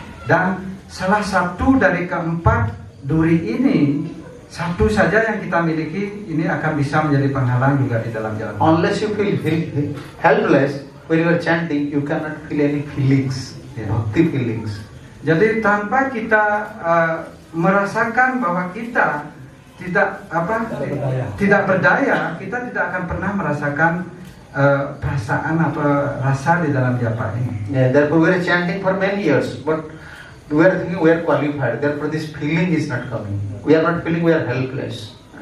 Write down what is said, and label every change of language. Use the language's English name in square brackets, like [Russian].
[Indonesian] Dan salah satu dari keempat duri ini, satu saja yang kita miliki, ini akan bisa menjadi penghalang juga di dalam jalan bhakti. [English] Unless you feel helpless when you are chanting, you cannot feel any feelings, bhakti feelings. [Indonesian] Jadi tanpa kita merasakan bahwa kita tidak berdaya, kita tidak akan pernah merasakan perasaan atau rasa di dalam japa ini. [English] Yeah, therefore we are chanting for many years, but we are thinking we are qualified. Therefore this feeling is not coming. We are not feeling we are helpless.